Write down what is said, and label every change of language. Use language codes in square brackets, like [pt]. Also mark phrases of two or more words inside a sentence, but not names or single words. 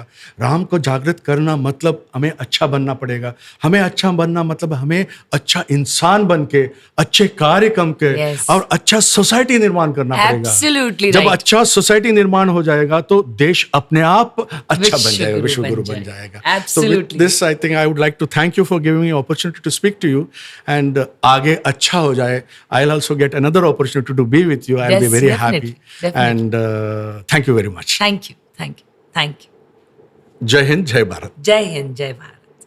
[hi] राम को जागृत करना मतलब हमें अच्छा बनना पड़ेगा. हमें अच्छा बनना मतलब हमें अच्छा इंसान बन के, अच्छे कार्य करके, [en] Yes. [hi] और अच्छा सोसाइटी निर्माण करना पड़ेगा. [en] Absolutely [hi] जब [en] right. [hi] अच्छा सोसाइटी निर्माण हो जाएगा तो देश अपने आप अच्छा बन जाएगा, विश्व विश्व गुरु गुरु बन बन जाएगा. जाएगा. [en] Absolutely. This I think I would like to thank you for giving me opportunity to speak to you. [hi] एंड आगे अच्छा हो जाए. [en] I will also get another opportunity to be with you. I will be Yes, वेरी definitely, हैप्पी. definitely. And thank you very much. Thank you. [hi] जय हिंद, जय भारत. जय हिंद, जय भारत.